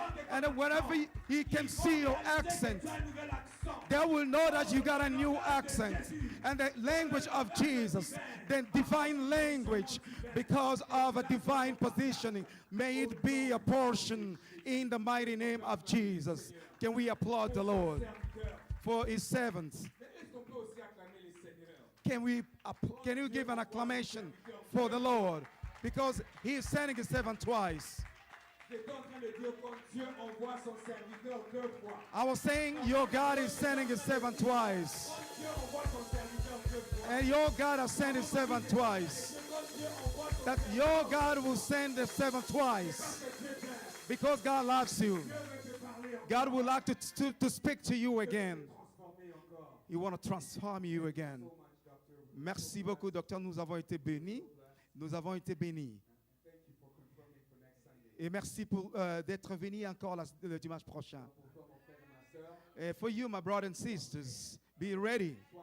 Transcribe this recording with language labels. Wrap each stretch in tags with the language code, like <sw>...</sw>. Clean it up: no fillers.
<en>And whenever he can see your accent, they will know that you got a new accent. And the language of Jesus, the divine language, because of a divine positioning, may it be a portion in the mighty name of Jesus. Can we applaud the Lord for his servants?</en> <fr>est-ce qu'on peut aussi acclamer le Seigneur?</fr> <en>Can you give an acclamation for the Lord? Because he is sending his servant twice.</en> <fr>J'étais en train de dire comme Dieu envoie son serviteur deux fois.</fr> <en>I was saying your God is sending his servant twice.</en> <fr>Dieu envoie son serviteur deux fois.</fr> <en>And your God has sent his servant twice.</en> <fr>Dieu envoie son</fr> <en>That your God will send the servant twice. Because God loves you. God would like to speak to you again.</en> <fr>transformer encore.</fr> <en>He want to transform you again. So much, Dr.</en> <fr>Merci beaucoup, docteur. Nous avons été bénis. Nous avons été bénis. Et merci pour d'être venu encore le dimanche prochain.</fr> <en>And for you, my brothers and sisters, be ready.</en>